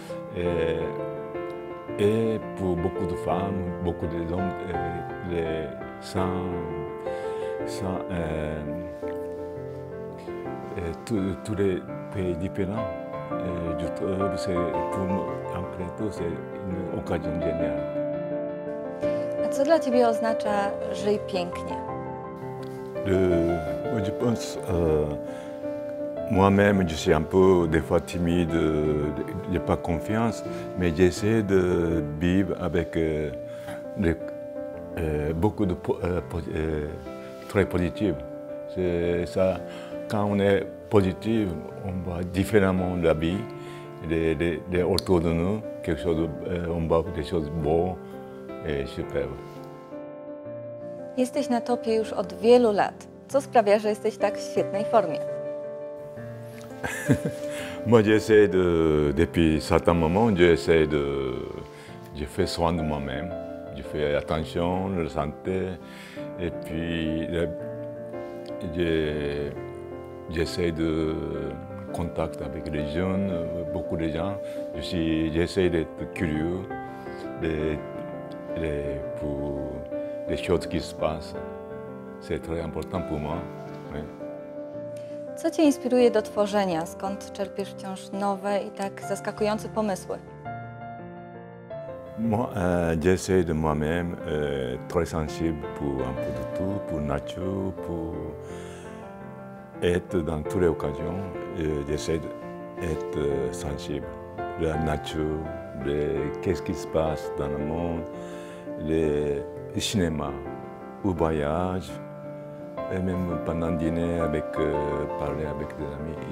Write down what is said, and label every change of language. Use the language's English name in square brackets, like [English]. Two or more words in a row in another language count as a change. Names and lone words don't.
[French] Et pour beaucoup de femmes, beaucoup d'hommes, tous les pays différents, je trouve que pour un créateur, c'est une occasion géniale. [Polish] A co dla Ciebie oznacza żyj pięknie? [French] Je pense, moi-même, je suis un peu des fois timide, je n'ai pas confiance, mais j'essaie de vivre avec beaucoup de très positif. C'est ça, quand on est positif, on voit différemment la vie, autour de nous, on voit des choses beaux et superbes. [Polish] Jesteś na topie już od wielu lat. Co sprawia, że jesteś tak w świetnej formie? [French] Moi, depuis certains moments, je fais soin de moi-même. Je fais attention à la santé et puis j'essaie de contact avec les jeunes, beaucoup de gens. J'essaie d'être curieux pour les choses qui se passent. C'est très important pour moi. Oui. [Polish] Co Cię inspiruje do tworzenia? Skąd czerpiesz wciąż nowe i tak zaskakujące pomysły? [French] Moi, j'essaie de moi-même, très sensible pour un peu de tout, pour la nature, pour être dans toutes les occasions. J'essaie d'être sensible. La nature, qu'est-ce qui se passe dans le monde, le cinéma, au voyage, et même pendant le dîner, parler avec des amis.